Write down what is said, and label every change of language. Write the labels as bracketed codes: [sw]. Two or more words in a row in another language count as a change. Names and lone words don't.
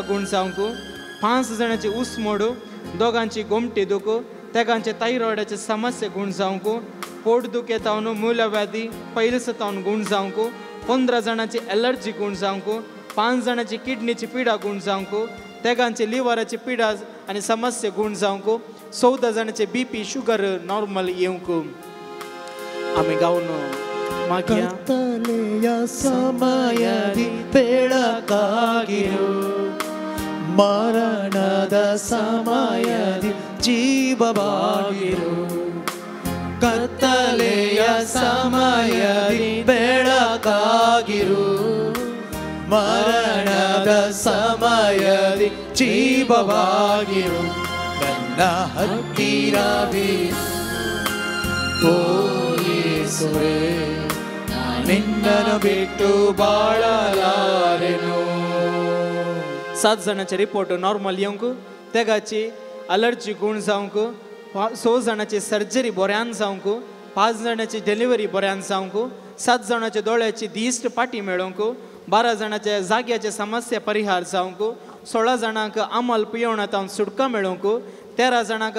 [kok] गूण जावंक 5 जाणांची उसमोड 2 गोमटी दूख तेगांचे थायरॉयडाचे समस्या गूण जावंक पोट दुख येतावन मूलव्याधी पयलीस तावन गूण जावंक 15 जाणांची एलर्जी गूण जावंक 5 जाणांची किडनीची पिडा गूण जावंक तेगांची लिव्हराची पिडा आनी समस्या गुण जावंक 14 जाणांचे [en] BP sugar normal [kok] येवंक आमी गावन मागया. [kn] ಕತ್ತಲೆಯ ಸಮಯದಿ ಬೆಳಕಾಗಿರು, ಮರಣದ ಸಮಯದಿ ಜೀವವಾಗಿರು. ಕತ್ತಲೆಯ ಸಮಯದಿ ಬೆಳಕಾಗಿರು, ಮರಣದ ಸಮಯದಿ ಜೀವವಾಗಿರು. ನನ್ನ ಹತ್ತಿರವಿರು ಓ ಯೇಸುವೇ, ನಿನ್ನನ್ನು ಬಿಟ್ಟು ಬಾಳಲಾರೆನು. [kok] 7 जाणांचे रिपोर्ट नॉर्मल येवंक, तेगाची अलर्जी गुण जावंक, 6 जाणांची सर्जरी बऱ्यान जावंक, 5 जाणांची डिलिव्हरी बऱ्यान जावंक, 7 जाणांच्या दोळ्याची दिश्ट पाटी मेळोवंक, 12 जाणांच्या जाग्याचे समस्या परिहार जावंक, 16 जाणांक आमल पियोवणांत सुटका मेळोवंक, 13 जाणांक